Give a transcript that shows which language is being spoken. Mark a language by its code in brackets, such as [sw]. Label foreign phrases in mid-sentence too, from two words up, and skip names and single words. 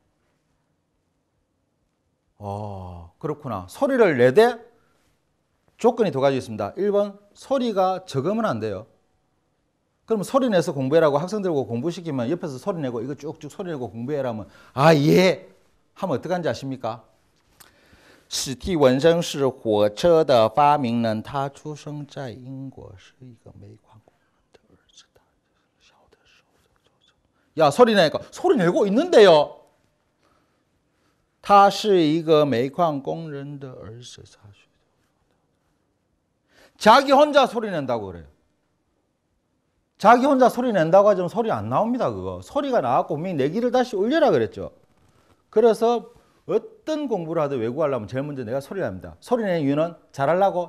[ko] 그렇구나. 소리를 내되 조건이 두 가지 있습니다. 1번 소리가 적으면 안 돼요. 그럼 소리 내서 공부해라고 학생들하고 공부시키면 옆에서 소리 내고 이거 쭉쭉 소리 내고 공부해라면 예 하면 어떡한지 아십니까? [zh] 史蒂文森是火车的发明人，他出生在英国，是一个煤矿工人的儿子。他小的时候， [ko] 야 소리 내니까 소리 내고 있는데요. [zh] 他是一个煤矿工人的儿子。 [ko] 자기 혼자 소리 낸다고 그래요. 자기 혼자 소리 낸다고 하지만 소리 안 나옵니다. 그거 소리가 나왔고 분명히 내 귀를 다시 올려라 그랬죠. 그래서 어떤 공부를 하든 외국어 하려면 제일 먼저 내가 소리를 합니다. 소리 내는 이유는 잘하려고?